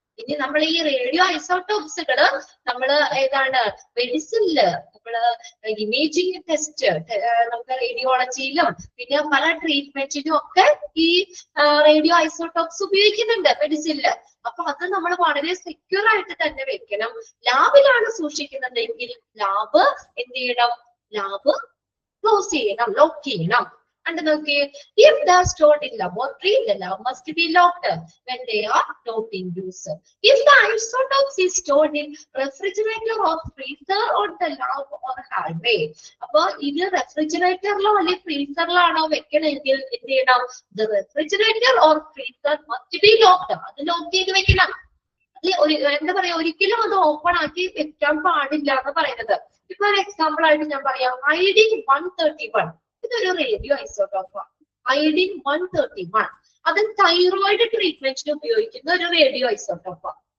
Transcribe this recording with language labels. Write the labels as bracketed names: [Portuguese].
[Malayalam] ഇനി നമ്മൾ ഈ റേഡിയോ ഐസോടോപ്സുകള് നമ്മള് ഏതാണ് മെഡിസിനില്, നമ്മള് ഇമേജിംഗ് ടെസ്റ്റ്, നമുക്ക് റേഡിയോളജിയിലും പിന്നെ പല ട്രീറ്റ്മെന്റിനും ഒക്കെ ഈ റേഡിയോ ഐസോടോപ്സ് ഉപയോഗിക്കുന്നുണ്ട് മെഡിസിനില്. അപ്പൊ അത് നമ്മൾ വളരെ സെക്യൂർ ആയിട്ട് തന്നെ വെക്കണം. ലാബിലാണ് സൂക്ഷിക്കുന്നതെങ്കിൽ ലാബ് എന്ത് ചെയ്യണം? ലാബ് ക്ലോസ് ചെയ്യണം, ലോക്ക് ചെയ്യണം. [English] And [Malayalam] നോക്കിയേ, [English] if they are stored in laboratory, the lab must be locked when they are not in use. If the isotopes is stored in refrigerator or freezer or the lab or hardware, [Malayalam] അപ്പൊ ഇത് റെഫ്രിജറേറ്ററിലോ അല്ലെങ്കിൽ ഫ്രീസറിലാണോ വെക്കണമെങ്കിൽ എന്ത് ചെയ്യണം? [English] The refrigerator or freezer must be locked. [Malayalam] അത് lock ചെയ്ത് വെക്കണം. എന്താ പറയാ, ഒരിക്കലും അത് ഓപ്പൺ ആക്കി വെക്കാൻ പാടില്ല എന്ന് പറയുന്നത്. ഇപ്പൊ ഒരു എക്സാമ്പിൾ ആയിട്ട് ഞാൻ പറയാം, iodine 131. ഇതൊരു റേഡിയോ ഐസോട്ടോപ്പാണ്. iodine 131 അത് തൈറോയിഡ് ട്രീറ്റ്മെന്റിന് ഉപയോഗിക്കുന്ന ഒരു റേഡിയോ ഐസോട്ടോപ്പാണ്.